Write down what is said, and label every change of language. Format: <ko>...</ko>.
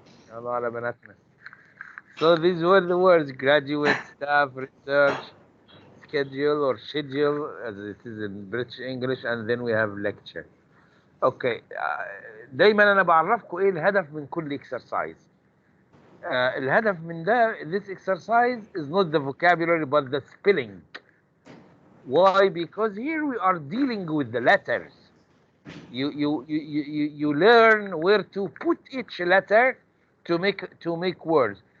<ar>يلا على بناتنا.</ar> <en>So these were the words: graduate, staff, research, schedule or schedule, as it is in British English, and then we have lecture. Okay.</en> <ar>دايما انا بعرفكم ايه الهدف من كل exercise. الهدف من ده,</ar> <en>this exercise is not the vocabulary but the spelling. Why? Because here we are dealing with the letters. You learn where to put each letter to make words.</en>